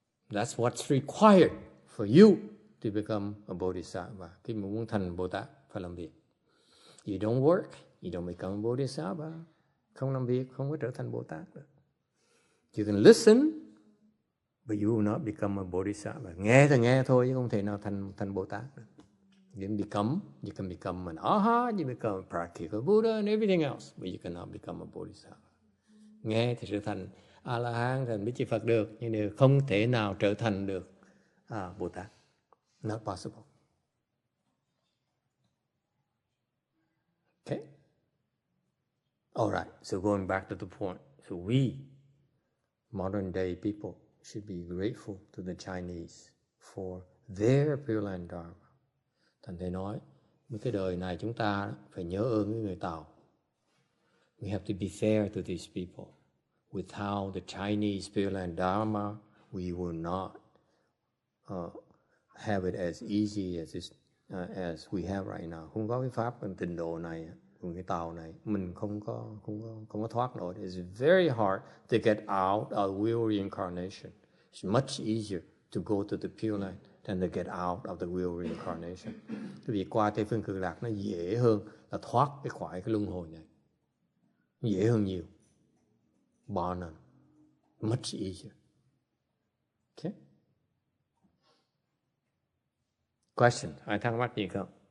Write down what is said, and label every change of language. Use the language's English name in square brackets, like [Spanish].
[English] That's what's required for you to become a bodhisattva. [Vietnamese] Khi mà muốn thành Bồ Tát, phải làm việc. [English] You don't work, you don't become a bodhisattva. [Vietnamese] Không làm việc, không có trở thành Bồ Tát được. [English] You can listen, but you will not become a bodhisattva. [Vietnamese] Nghe thì nghe thôi, chứ không thể nào thành Bồ Tát được. [English] You can become an arhat, you become a practical Buddha and everything else, but you cannot become a bodhisattva. [Vietnamese] Nghe thì trở thành A-la-hán, thành Bích Chi Phật được, nhưng đều không thể nào trở thành được Bồ Tát. [English] Not possible. Okay? All right, so going back to the point. So we, modern day people, should be grateful to the Chinese for their Pure Land Dharma. [Vietnamese] Thành Thầy nói, với cái đời này chúng ta phải nhớ ơn với người Tàu. [English] We have to be fair to these people. Without the Chinese Pure Land Dharma, we will not have it as easy as we have right now. [Vietnamese] Không có cái pháp tịnh độ này, cái Tàu này, mình không có thoát nổi. [English] It's very hard to get out of wheel reincarnation. It's much easier to go to the Pure Land than to get out of the wheel reincarnation. [Vietnamese] Cái việc qua Tây Phương Cực Lạc nó dễ hơn là thoát khỏi cái luân hồi này. Dễ hơn nhiều. [English] Bar none. Much easier. Okay? [Vietnamese] Question, ai thắc mắc gì không?